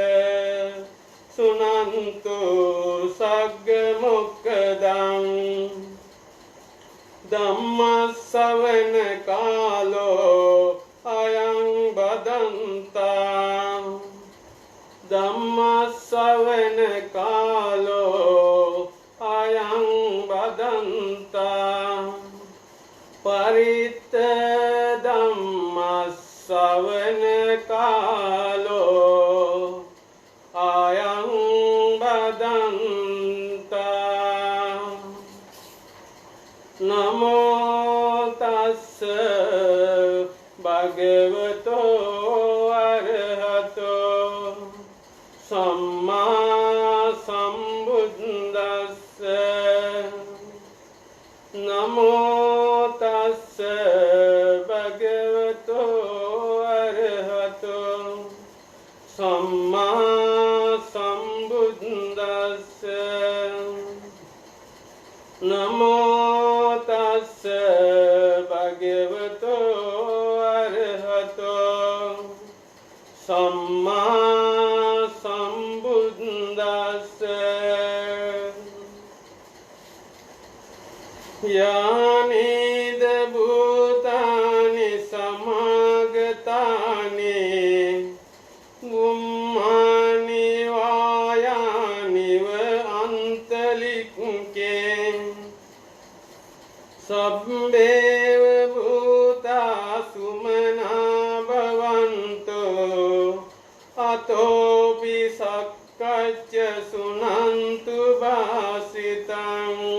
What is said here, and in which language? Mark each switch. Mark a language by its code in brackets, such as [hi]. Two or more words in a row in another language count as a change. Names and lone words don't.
[pi] सुनन्तु सग्मुक्तं धम्मश्रवण कालो अयं बदन्ता धम्मश्रवण कालो अयं बदन्ता परित धम्मश्रवण कालो अयं बदन्ता. नमो तस्स भगवतो अरहतो सम्मा सम्बुद्धस्स. नमो तस्स भगवतो अरहतो सम्मा सम्बुद्धस्स. नमो तस्स भगवतो अरहतो सम्मा सम्बुद्धस्स. यानि भूतानि समागतानि गुम्मानि वायानि व अन्तलिके सब्बेव भूता सुमना भवन्तो अतोपि सक्कच्च सुनन्तु भासितं.